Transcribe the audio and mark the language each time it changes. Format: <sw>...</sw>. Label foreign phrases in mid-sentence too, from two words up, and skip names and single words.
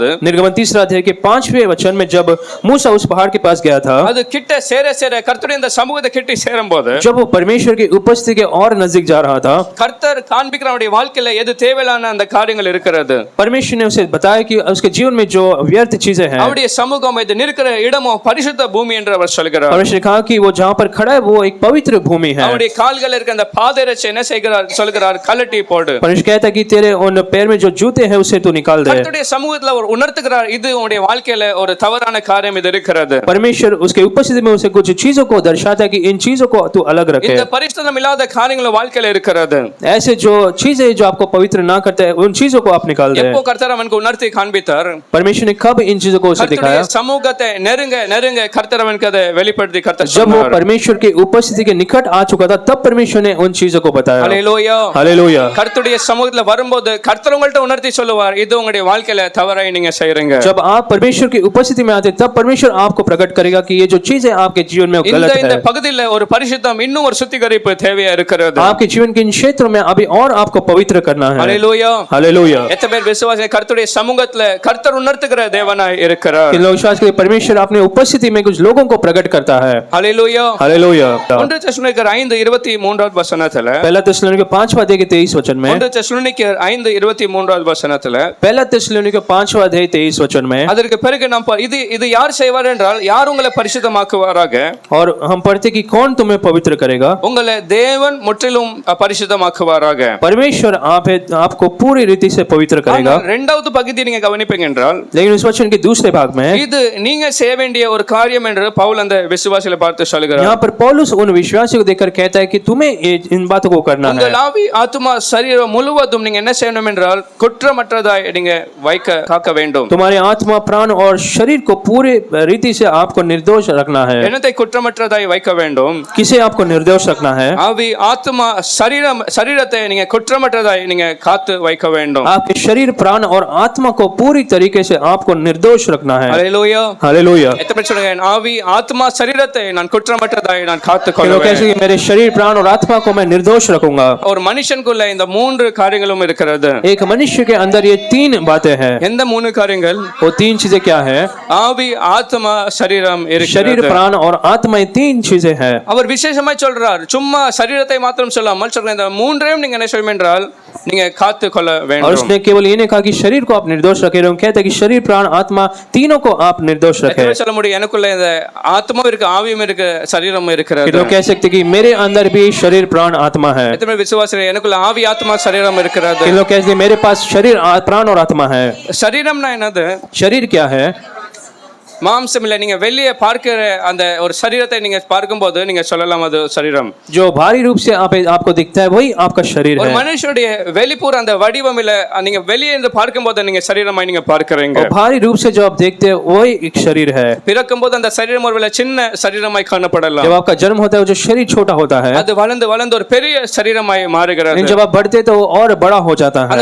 <hi>निर्गमन 3 अध्याय के 5वें वचन में जब मूसा उस पहाड़ के पास गया था</hi> <ta>அது கிட்ட சேர கர்த்தருடைய அந்த சமூகத்தை கிட்ட சேரும்போது</ta> <hi>जब वो परमेश्वर की उपस्थिति के और नजदीक जा रहा था</hi> <ta>கர்த்தர் காண்பிக்கிற அவருடைய வாழ்க்கையில எது தேவையான அந்த காரியங்கள் இருக்கிறது.</ta> <hi>परमेश्वर ने उसे बताया कि उसके जीवन में जो व्यर्थ चीजें हैं</hi> <ta>அவருடைய சமூகம் இது நிற்கிற இடமோ பரிசுத்த பூமி என்று அவர் சொல்கிறார்.</ta> <hi>परमेश्वर ने कहा कि वो जहाँ पर खड़ा है वो एक पवित्र भूमि है।</hi> <ta>அவருடைய கால்கள் இருக்க அந்த பாதரட்சை என்ன சொல்கிறார்? கழட்டி போடு.</ta> <hi>परमेश्वर कहता है कि तेरे उन पैर में जो जूते हैं उसे तू निकाल दे।</hi> <ta>கர்த்தருடைய சமூகத்துல அவர் உணர்த்துகிறார் இது உன்னுடைய வாழ்க்கையில ஒரு தவறான காரியம் இது இருக்கிறது.</ta> <hi>परमेश्वर उसके उपस्थिति में उसे कुछ चीजों को दर्शाता है कि इन चीजों को तू अलग रखे।</hi> <ta>இந்த பரிசுத்தம் இல்லாத காரியங்கள் வாழ்க்கையில இருக்கிறது.</ta> <hi>ऐसे जो चीजें जो आपको पवित्र ना करते हैं उन चीजों को आप निकाल दे।</hi> <ta>எப்போ கர்த்தர் அவனுக்கு உணர்த்தி காண்பித்தார்?</ta> <hi>परमेश्वर ने कब इन चीजों को उसे दिखाया?</hi> <ta>சமூகத்தை நெருங்க கர்த்தர் அவனுக்கு அதை வெளிப்படுத்தி கர்த்தர்</ta> <hi>जब वो परमेश्वर की उपस्थिति के निकट आ चुका था तब परमेश्वर ने उन चीजों को बताया। हालेलुया हालेलुया।</hi> <ta>கர்த்தருடைய சமூகத்துல வரும்போது கர்த்தர் உங்கள்ட்ட உணர்த்தி சொல்லுவார் இது உங்களுடைய வாழ்க்கையில தவறாய் நீங்க செய்றீங்க.</ta> <hi>जब आप परमेश्वर की उपस्थिति में आते तब परमेश्वर आपको प्रकट करेगा कि ये जो चीजें आपके जीवन में गलत है।</hi> <ta>இந்த பகுதியில ஒரு பரிசுத்தம் இன்னும் ஒரு சுத்திகரிப்பு தேவையா இருக்கிறது.</ta> <hi>आपके जीवन के इन क्षेत्रों में अभी और आपको पवित्र करना है। हालेलुया हालेलुया।</hi> <ta>எத்தனை பேர் விசுவாசி கர்த்தருடைய சமூகத்துல கர்த்தர் உணர்த்துகிற தேவனாய் இருக்கிறார்?</ta> <hi>किन लोग विश्वास करते परमेश्वर अपनी उपस्थिति में कुछ लोगों को प्रकट करता है। हालेलुया हालेलुया।</hi> <ta>1 தெசலோனிக்கர் 5:23 वचनத்துல</ta> <hi>पहला थिस्सलुनीके 5वां अध्याय के 23 वचन में</hi> <ta>1 தெசலோனிக்கர் 5:23 वचनத்துல</ta> <hi>पहला थिस्सलुनीके 5वां अध्याय 23 वचन में</hi> <ta>அதற்கு பிறகு நாம் இது யார் செய்வார் என்றால் யார் உங்களை பரிசுத்தமாக்குவாராக?</ta> <hi>और हम पढ़ते कि कौन तुम्हें पवित्र करेगा?</hi> <ta>உங்களை தேவன் முற்றிலும் பரிசுத்தமாக்குவாராக.</ta> <hi>परमेश्वर आपको पूरी रीति से पवित्र करेगा।</hi> <ta>இரண்டாவது பகுதி நீங்க கவனிப்பீங்க என்றால்</ta> <hi>लेकिन उस वचन के दूसरे भाग में</hi> <ta>இது நீங்க செய்ய வேண்டிய ஒரு காரியம் என்று பவுல் அந்த விசுவாசிகளை பார்த்து சொல்கிறார்.</ta> <hi>यहाँ पर पौलुस उन विश्वासियों को देखकर कहता है कि तुम्हें इन बातों को करना है।</hi> <ta>உங்கள் ஆவி ஆத்துமா சரீரம் முழுவதும் நீங்க என்ன செய்யணும் என்றால் குற்றமற்றதாய் நீங்க காக்க வேண்டும்.</ta> <hi>तुम्हारे आत्मा प्राण और शरीर को पूरी रीति से आपको निर्दोष रखना है।</hi> <ta>என்னத்தை குற்றமற்றதாய் வைக்க வேண்டும்?</ta> <hi>किसे आपको निर्दोष रखना है?</hi> <ta>ஆவி ஆத்துமா சரீரத்தை நீங்க குற்றமற்றதாய் நீங்க காத்து வைக்க வேண்டும்.</ta> <hi>आपके शरीर प्राण और आत्मा को पूरी तरीके से आपको निर्दोष रखना है। हालेलुया हालेलुया।</hi> <ta>எத்தனை சொல்லுங்க ஆவி ஆத்மா சரீரத்தை நான் குற்றமற்றதாய் நான் காத்து கொள்வேன்.</ta> <hi>कैसे मेरे शरीर प्राण और आत्मा को मैं निर्दोष रखूंगा।</hi> <ta>ஒரு மனுஷனுக்குள்ள இந்த மூன்று காரியங்களும் இருக்கிறது.</ta> <hi>एक मनुष्य के अंदर ये 3 बातें हैं।</hi> <ta>எந்த மூணு காரியங்கள்?</ta> <hi>वो 3 चीजें क्या है?</hi> <ta>ஆவி ஆத்மா சரீரம்</ta> <hi>शरीर प्राण और आत्मा, ये 3 चीजें हैं।</hi> <ta>அவர் விசேஷமாய் சொல்றார் சும்மா சரீரத்தை மாத்திரம் சொல்லாமல் சொல்றார் இந்த மூன்றையும் நீங்க என்ன செய்யணும் என்றால் நீங்க காத்து கொள்ள வேண்டும்.</ta> <hi>और उसने केवल ये नहीं कहा कि शरीर को आप निर्दोष रखे रहो, कहता है कि शरीर प्राण आत्मा तीनों को आप निर्दोष रखें।</hi> <ta>சொல்ல முடியும் எனக்குள்ள இந்த ஆத்மாவும் இருக்கு ஆவியும் இருக்கு சரீரமும் இருக்கிறது.</ta> <hi>लोग कह सकते कि मेरे अंदर भी शरीर प्राण आत्मा है।</hi> <ta>எத்தனை விசுவாசிகள் எனக்குள்ள ஆவி ஆத்மா சரீரம் இருக்கிறது.</ta> <hi>लोग कहते हैं मेरे पास शरीर प्राण और आत्मा है।</hi> <ta>சரீரம்னா என்னது?</ta> <hi>शरीर क्या है?</hi> <ta>மாம்சம் இல்ல. நீங்க வெளியே பார்க்கிற அந்த ஒரு சரீரத்தை நீங்க பார்க்கும்போது நீங்க சொல்லலாம் அது சரீரம்.</ta> <hi>जो भारी रूप से आपको दिखता है वही आपका शरीर है।</hi> <ta>ஒரு மனுஷனுடைய வெளிப்புற அந்த வடிவம் இல்ல நீங்க வெளியே இருந்து பார்க்கும்போது நீங்க சரீரமாய் நீங்க பார்க்கறீங்க.</ta> <hi>और भारी रूप से जो आप देखते हैं वही एक शरीर है।</hi> <ta>பிறக்கும்போது அந்த சரீரம் ஒருவேளை சின்ன சரீரமாய் காணப்படலாம்.</ta> <hi>जब आपका जन्म होता है वो जो शरीर छोटा होता है,</hi> <ta>அது வளர்ந்து ஒரு பெரிய சரீரமாய் மாறுகிறது.</ta> <hi>जब आप बढ़ते तो वो और बड़ा हो जाता है।</hi>